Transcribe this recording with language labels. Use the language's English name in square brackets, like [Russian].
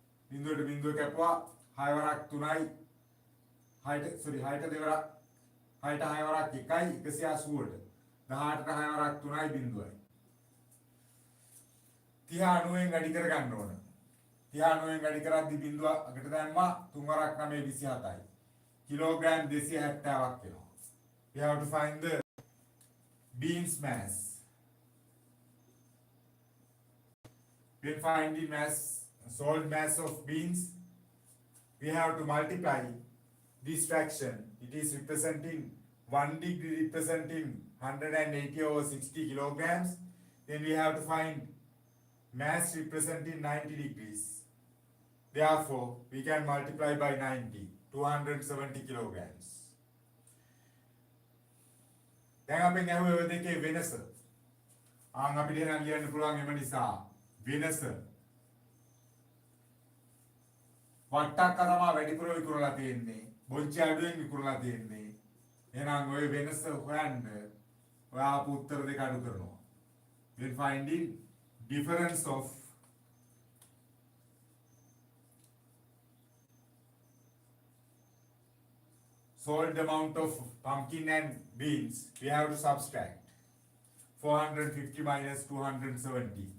[Sinhala] බිඳුවට බිඳුව කැපුවා 6 වරක් 3යි 6ට දෙවරක් 6ට 6 වරක් 1යි 180ට 18ට 6 වරක් 3යි බිඳුවයි 30 90ෙන් වැඩි කර ගන්න ඕන. 30 90ෙන් වැඩි කරද්දි බිඳුව අකට දැම්මා 3 වරක් 9 27යි kilogram 270ක් වෙනවා. [English] We have to find the beans mass. When finding mass, salt mass of beans, we have to multiply this fraction. It is representing 1 degree representing 180 over 60 kilograms. Then we have to find mass representing 90 degrees. Therefore, we can multiply by 90, 270 kilograms. [Sinhala] දැන් අපි නැහුවේ ඔය දෙකේ වෙනස. ආන් අපිට එහෙනම් ලියන්න පුළුවන් එම නිසා වෙනස වට්ටක්ක තමයි වැඩිපුර විකුණලා තියෙන්නේ. බොච්චි අඩුවෙන් විකුණලා තියෙන්නේ. එහෙනම් ඔය වෙනස හොයන්න ඔයා ආපු උත්තර දෙක අඩු කරනවා. [English] We'll finding difference of sold amount of pumpkin and beans. We have to subtract 450 minus 270.